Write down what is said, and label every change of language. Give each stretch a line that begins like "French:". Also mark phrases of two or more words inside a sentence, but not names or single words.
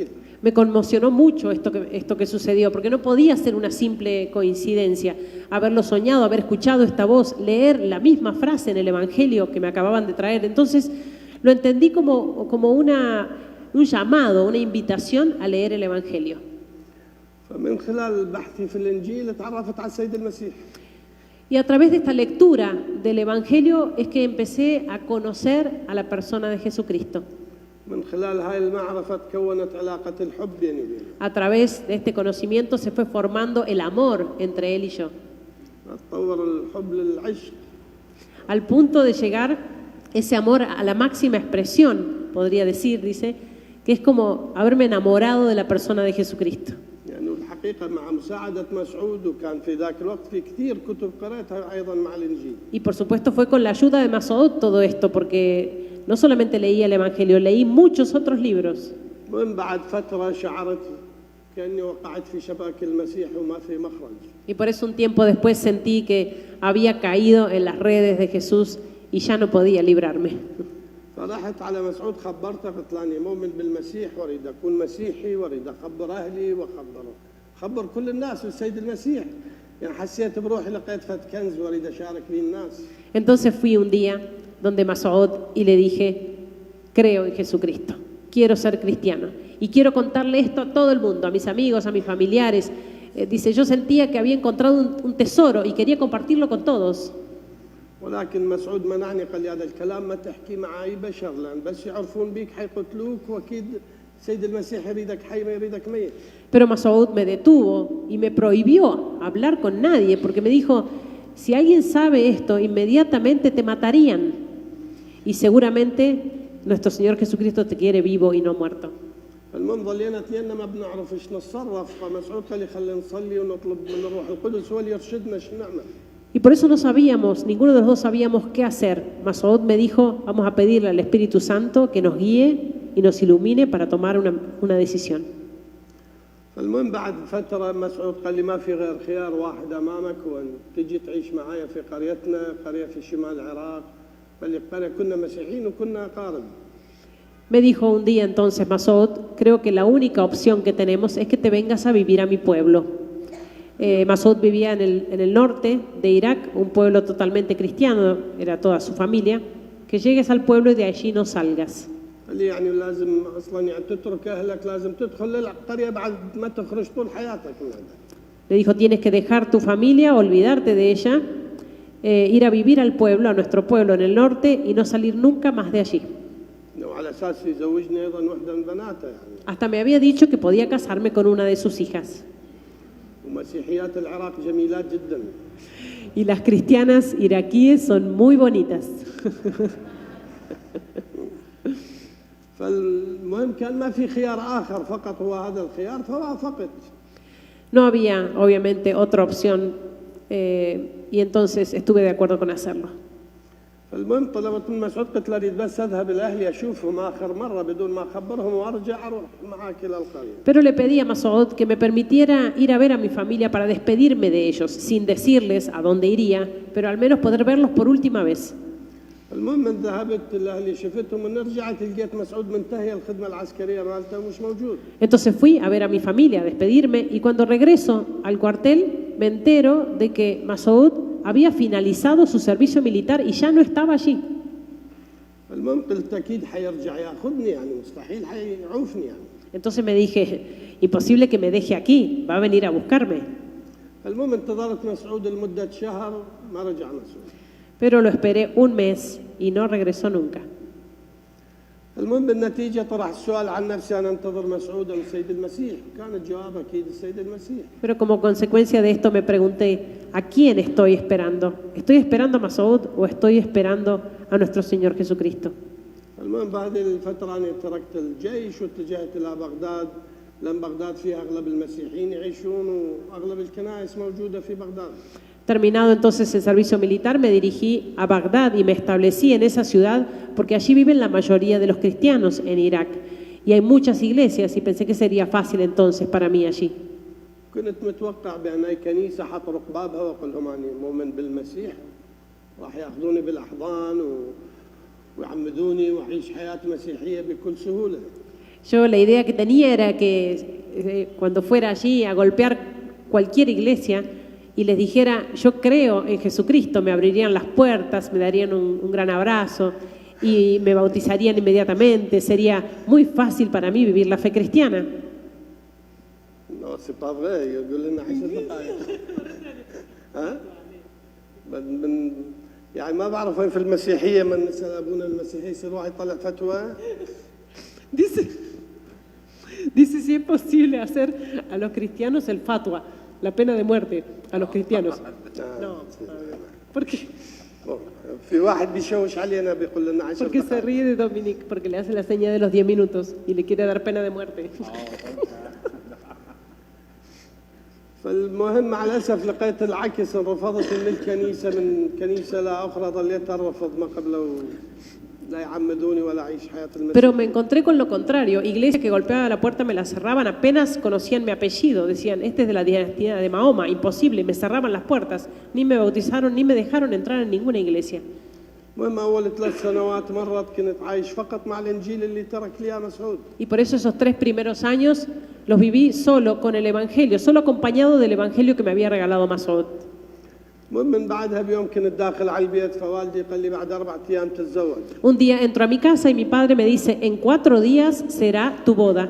Spanish: Me conmocionó mucho esto que sucedió, porque no podía ser una simple coincidencia. Haberlo soñado, haber escuchado esta voz, leer la misma frase en el Evangelio que me acababan de traer. Entonces lo entendí como un llamado, una invitación a leer el Evangelio.
Arabic: فمن خلال بحثي في الإنجيل تعرفت على السيد المسيح.
Spanish: Y a través de esta lectura del Evangelio es que empecé a conocer a la persona de Jesucristo.
Arabic: من خلال هاي المعرفة تكونت علاقة الحب بيني وبينه.
Spanish: A través de este conocimiento se fue formando el amor entre él y yo.
Arabic: تطور الحب للعشق.
Spanish: Al punto de llegar ese amor a la máxima expresión, podría decir, dice, que es como haberme enamorado de la persona de Jesucristo.
Arabic: يعني الحقيقة مع مساعدة مسعود وكان في ذاك الوقت في كثير كتب قرأتها أيضا مع الإنجيل.
Spanish: Y por supuesto fue con la ayuda de Masoud todo esto, porque no solamente leí el Evangelio, leí muchos otros libros.
Arabic: ومن بعد فترة شعرت كأني وقعت في شباك المسيح وما في مخرج.
Spanish: Y por eso un tiempo después sentí que había caído en las redes de Jesús y ya no podía librarme.
Arabic: فرحت على مسعود خبرته قلت له أنا مؤمن بالمسيح وأريد أكون مسيحي وأريد أخبر أهلي خبر كل الناس بالسيد المسيح. يعني حسيت بروحي لقيت فت كنز وأريد أشارك به الناس.
Spanish: Entonces fui un día donde Masoud y le dije, creo en Jesucristo, quiero ser cristiano y quiero contarle esto a todo el mundo, a mis amigos, a mis familiares. Dice, yo sentía que había encontrado un tesoro y quería compartirlo con todos.
Arabic: ولكن مسعود منعني قال لي هذا الكلام ما تحكي مع أي بشر لأن بس يعرفون بيك حيقتلوك وأكيد السيد المسيح يريدك حي ما يريدك ميت.
Spanish: Pero Masoud me detuvo y me prohibió hablar con nadie, porque me dijo, si alguien sabe esto, inmediatamente te matarían. Y seguramente nuestro Señor Jesucristo te quiere vivo y no muerto.
Arabic: المهم ظلينا اثنيننا ما بنعرف ايش نتصرف، فمسعود قال لي خلينا نصلي ونطلب من الروح القدس هو اللي يرشدنا ايش نعمل.
Spanish: Y por eso no sabíamos, ninguno de los dos sabíamos qué hacer. Masoud me dijo, vamos a pedirle al Espíritu Santo que nos guíe y nos ilumine para tomar una decisión.
Arabic: المهم بعد فترة مسعود قال لي ما في غير خيار واحد أمامك وأن تجي تعيش معايا في قريتنا، قرية في شمال العراق. قال لي قرية كنا مسيحيين وكنا أقارب.
Spanish: Me dijo un día entonces Masoud, creo que la única opción que tenemos es que te vengas a vivir a mi pueblo. Masoud vivía en el norte de Irak, un pueblo totalmente cristiano, era toda su familia, que llegues al pueblo y de allí no salgas.
Arabic: قال لي يعني لازم أصلا يعني تترك أهلك، لازم تدخل للقرية بعد ما تخرج طول حياتك من هذا.
Spanish: Le dijo, tienes que dejar tu familia, olvidarte de ella, ir a vivir al pueblo, a nuestro pueblo en el norte y no salir nunca más de allí.
Arabic: وعلى أساس يزوجني أيضا واحدة من بناته يعني.
Spanish: Hasta me había dicho que podía casarme con una de sus hijas.
Arabic: ومسيحيات العراق جميلات جدا.
Spanish: Y las cristianas iraquíes son muy bonitas.
Arabic: فالمهم كان ما في خيار آخر، فقط هو هذا الخيار فوافقت.
Spanish: No había, obviamente, otra opción y entonces estuve de acuerdo con hacerlo.
Arabic: فالمهم طلبت من مسعود قلت له اريد بس اذهب لاهلي اشوفهم اخر مره بدون ما اخبرهم وارجع اروح معاك الى القريه.
Spanish: Pero le pedí a Masoud que me permitiera ir a ver a mi familia para despedirme de ellos, sin decirles a dónde iría, pero al menos poder verlos por última vez.
Arabic: المهم من ذهبت لاهلي شفتهم ونرجعت لقيت مسعود منتهي الخدمه العسكريه مالته مش موجود.
Spanish: Entonces fui a ver a mi familia, a despedirme, y cuando regreso al cuartel me entero de que Masoud había finalizado su servicio militar y ya no estaba allí.
Arabic: المهم قلت اكيد حيرجع ياخذني يعني مستحيل حيعوفني يعني.
Spanish: Entonces me dije, imposible que me deje aquí, va a venir a buscarme.
Arabic: المهم انتظرت مسعود لمده شهر ما رجع مسعود.
Spanish: Pero lo esperé un mes y no regresó nunca.
Arabic: المهم بالنتيجة طرح السؤال عن نفسي أنا أنتظر مسعود أم السيد المسيح؟ كان الجواب أكيد السيد المسيح.
Spanish: Pero como consecuencia de esto me pregunté, ¿a quién estoy esperando? ¿Estoy esperando a Masoud o estoy esperando a nuestro Señor Jesucristo?
Arabic: المهم بهذه الفترة أنا تركت الجيش واتجهت إلى بغداد، لأن بغداد فيها أغلب المسيحيين يعيشون وأغلب الكنائس موجودة في بغداد.
Spanish: Terminado entonces el servicio militar, me dirigí a Bagdad y me establecí en esa ciudad porque allí viven la mayoría de los cristianos en Irak y hay muchas iglesias y pensé que sería fácil entonces para mí allí.
Arabic: كنت متوقع بأن أي كنيسة حطرق بابها وأقول لهم أنا مؤمن بالمسيح راح يأخذوني بالأحضان ويعمدوني وأعيش حياة مسيحية بكل سهولة.
Spanish: Yo la idea que tenía era que cuando fuera allí a golpear cualquier iglesia y les dijera, yo creo en Jesucristo, me abrirían las puertas, me darían un gran abrazo y me bautizarían inmediatamente. Sería muy fácil para mí vivir la fe cristiana. No,
French: c'est pas vrai.
Arabic: يقول لنا 10 دقائق. ها؟ يعني ما بعرف وين في المسيحية من نسأل أبونا المسيحي يصير واحد يطلع فتوى.
Spanish: Dice si es posible hacer a los cristianos el fatwa, la pena de muerte a los cristianos. No, ¿por qué?
Arabic: في واحد بيشوش علينا بيقول لنا 10
Spanish: Porque se ríe de Dominic, porque le hace la seña de los 10 minutos y le quiere dar pena de muerte.
Arabic: فالمهم مع الأسف لقيت العكس، رفضت من الكنيسة من كنيسة لا أخرى ظليت أرفض ما قبل لا يعمدوني ولا أعيش حياة المسيح.
Spanish: Pero me encontré con lo contrario. Iglesias que golpeaban la puerta me la cerraban, apenas conocían mi apellido. Decían, este es de la dinastía de Mahoma, imposible. Me cerraban las puertas, ni me bautizaron, ni me dejaron entrar en ninguna iglesia.
Arabic: المهم أول 3 سنوات مرت كنت عايش فقط مع الإنجيل اللي ترك لي إياه مسعود.
Spanish: Y por eso esos 3 primeros años los viví solo con el Evangelio, solo acompañado del Evangelio que me había regalado Masoud.
Arabic: المهم من بعدها بيوم كنت داخل على البيت فوالدي قال لي بعد 4 أيام تتزوج.
Spanish: Un día entro a mi casa y mi padre me dice, en 4 días será tu boda.